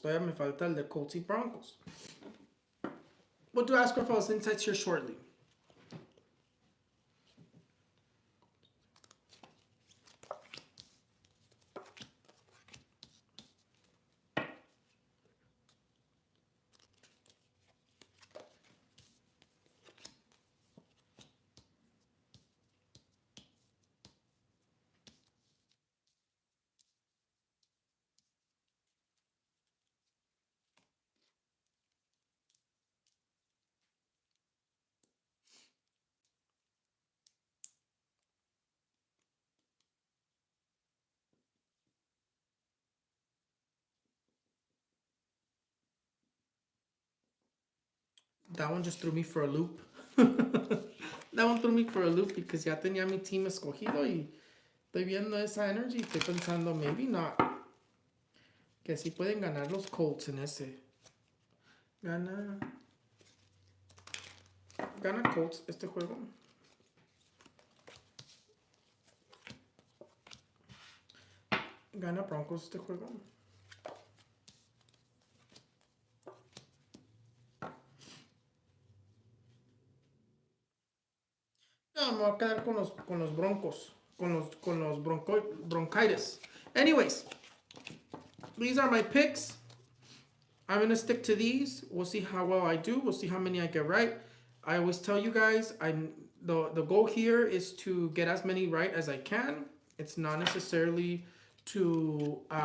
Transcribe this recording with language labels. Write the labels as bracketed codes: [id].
[es] Todavía me falta el de Colts y Broncos. [en] We'll do Ask Raphael's Insights here shortly. That one just threw me for a loop. That one threw me for a loop because [es] ya tenía mi team escogido y estoy viendo esa energy y estoy pensando, [en] maybe not. [es] Que sí pueden ganar los Colts en ese. Gana Colts este juego. Gana Broncos este juego. No, me voy a quedar con los Broncos. Con los bronchitis. [en] Anyways, these are my picks. I'm going to stick to these. We'll see how well I do. We'll see how many I get right. I always tell you guys, the goal here is to get as many right as I can. It's not necessarily to...